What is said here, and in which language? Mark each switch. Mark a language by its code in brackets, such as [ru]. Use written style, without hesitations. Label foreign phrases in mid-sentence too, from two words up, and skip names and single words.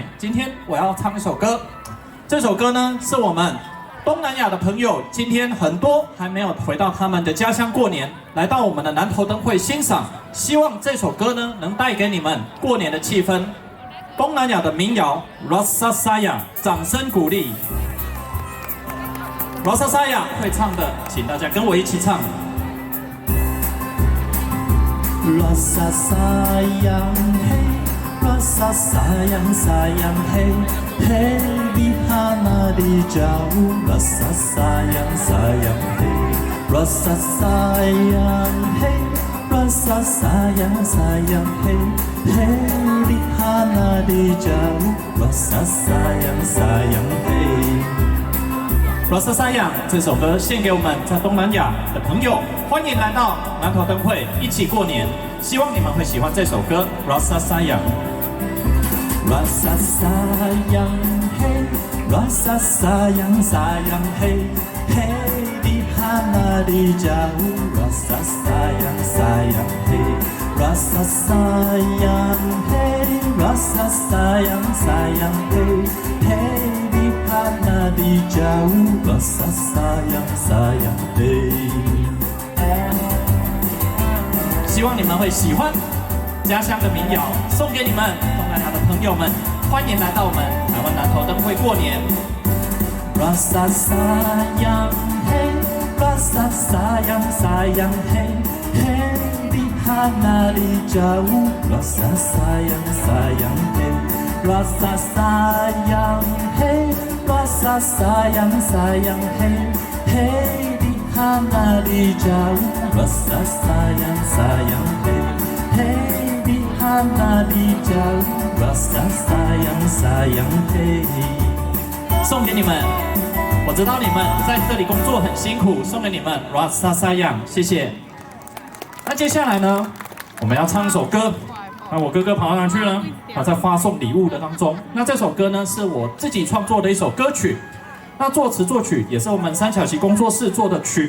[zh] 今天我要唱一首歌，这首歌呢是我们东南亚的朋友，今天很多还没有回到他们的家乡过年，来到我们的南投灯会欣赏，希望这首歌呢能带给你们过年的气氛。东南亚的民谣 Rasa Sayang，掌声鼓励。Rasa Sayang 会唱的，请大家跟我一起唱。 [ms] Rasa sayang hey, rasa sayang sayang hey, hey di mana di jauh, rasa sayang sayang hey, rasa sayang hey, rasa sayang sayang hey, hey di mana di jauh, rasa sayang sayang hey。Rasa Sayang [zh] 这首歌献给我们在东南亚的朋友，欢迎来到南投灯会一起过年，希望你们会喜欢这首歌 Rasa [ms] Sayang。Rasa sayang hey, rasa sayang sayang hey, hey di mana di jauh, rasa sayang sayang hey, rasa sayang hey, rasa sayang sayang hey, hey di mana di jauh, rasa sayang sayang hey。 [zh] 希望你们会喜欢家乡的民谣，送给你们东南亚的朋友们，欢迎来到我们台湾南投灯会过年。 [ms] Rasa sayang hey, rasa sayang sayang hey, hey di mana di jauh, rasa sayang sayang hey, rasa sayang hey, rasa sayang sayang hey, hey di mana di jauh, rasa sayang sayang hey, hey di mana di jauh, rasa sayang sayang hey。 [zh] 送给你们，我知道你们在这里工作很辛苦，送给你们 Rasa Sayang，谢谢。那接下来呢，我们要唱一首歌。那我哥哥跑到哪去呢？他在发送礼物的当中。那这首歌呢，是我自己创作的一首歌曲。那作词作曲也是我们三小旗工作室做的曲。